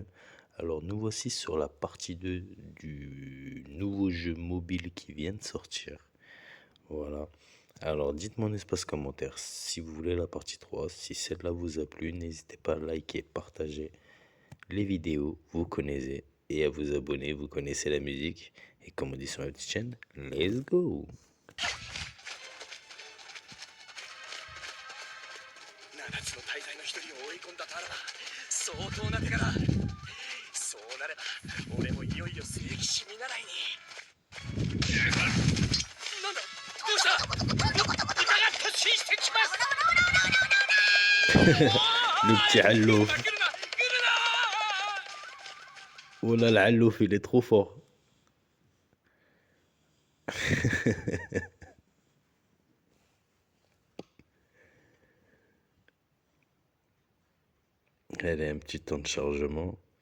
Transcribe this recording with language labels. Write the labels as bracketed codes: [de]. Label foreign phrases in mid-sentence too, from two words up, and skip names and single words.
[fr] Alors nous voici sur la partie 2 du nouveau jeu mobile qui vient de sortir. Voilà. Alors dites-moi en espace commentaire si vous voulez la partie 3. Si celle-là vous a plu, n'hésitez pas à liker, partager les vidéos, vous connaissez, et à vous abonner, vous connaissez la musique. Et comme on dit sur la petite chaîne, [en] let's go! [ja] 7つの大罪の一人を追い込んだとあらば相当な手柄。そうなれば俺もいよいよ聖騎士見習いに。なんだどうした豚が突進してきます。 [fr] Le petit [ja] 来る [fr] Allouf. [ja] な来るな来るな。 [fr] Oh là, le Allouf, il est trop fort. Elle a un petit temps de chargement.